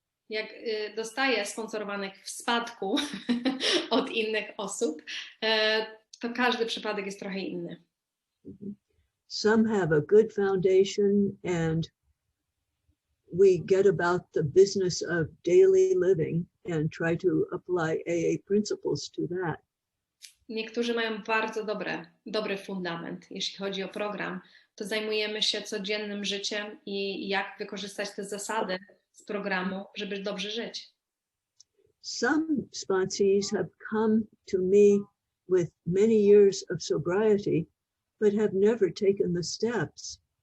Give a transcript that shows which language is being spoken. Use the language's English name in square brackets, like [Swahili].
[Polish] jak dostaję sponsorowanych w spadku od innych osób, to każdy przypadek jest trochę inny. [English] Some have a good foundation and we get about the business of daily living and try to apply AA principles to that. [Polish] Niektórzy mają bardzo dobry fundament. Jeśli chodzi o program, to zajmujemy się codziennym życiem i jak wykorzystać te zasady z programu, żeby dobrze żyć. [English] Some sponsees have come to me with many years of sobriety, but have never taken the steps.